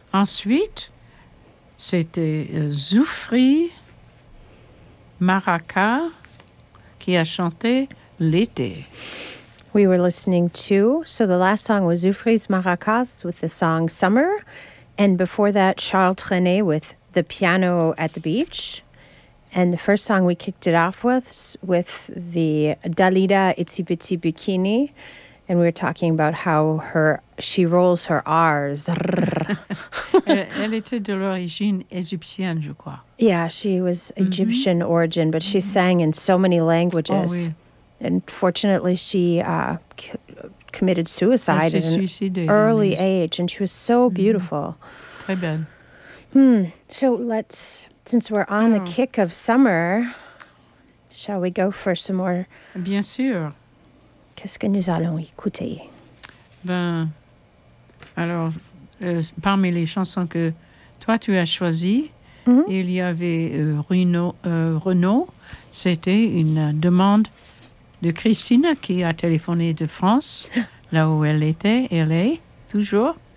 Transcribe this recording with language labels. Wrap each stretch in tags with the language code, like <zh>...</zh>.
<fr>Ensuite, c'était Zoufri Maraca qui a chanté L'été.</fr> <en>We were listening to, so the last song was Zoufri's Maracas with the song Summer, and before that Charles Trenet with The Piano at the Beach, and the first song we kicked it off with the Dalida Itsy Bitsy Bikini, and we were talking about how she rolls her R's.</en> <fr>Elle était de l'origine égyptienne, je crois.</fr> <en>Yeah, she was Egyptian origin, but she sang in so many languages.</en> <fr>Oh, oui.</fr> <en>And fortunately, she committed suicide at an early age, and she was so beautiful.</en> <fr>Très belle. Hmm.</fr> <en>So let's, since we're on the kick of summer, shall we go for some more?</en> <fr>Bien sûr. Qu'est-ce que nous allons écouter? Parmi les chansons que toi, tu as choisies, il y avait Renaud. C'était une demande de Christine qui a téléphoné de France, là où elle était, elle est toujours.</fr>